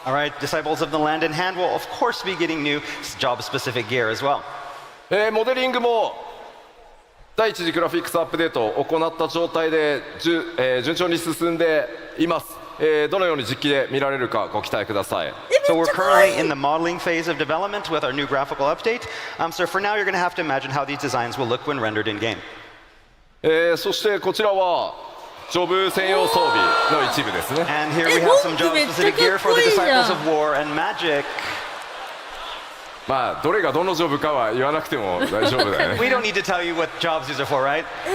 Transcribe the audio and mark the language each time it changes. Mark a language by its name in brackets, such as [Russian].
[English] Alright, Disciples of the Land in Hand will of course be getting new job-specific gear as well. [Japanese] モデリングも第一次グラフィックスアップデートを行った状態で順調に進んでいます。どのように実機で見られるかご期待ください。 [English] So we're currently in the modeling phase of development with our new graphical update. So for now, you're going to have to imagine how these designs will look when rendered in game. [Japanese] そしてこちらはジョブ専用装備の一部ですね。 [English] And here we have some job-specific gear for the Disciples of War and Magic. [Japanese] まあどれがどのジョブかは言わなくても大丈夫だよね。 [English] We don't need to tell you what jobs these are for, right?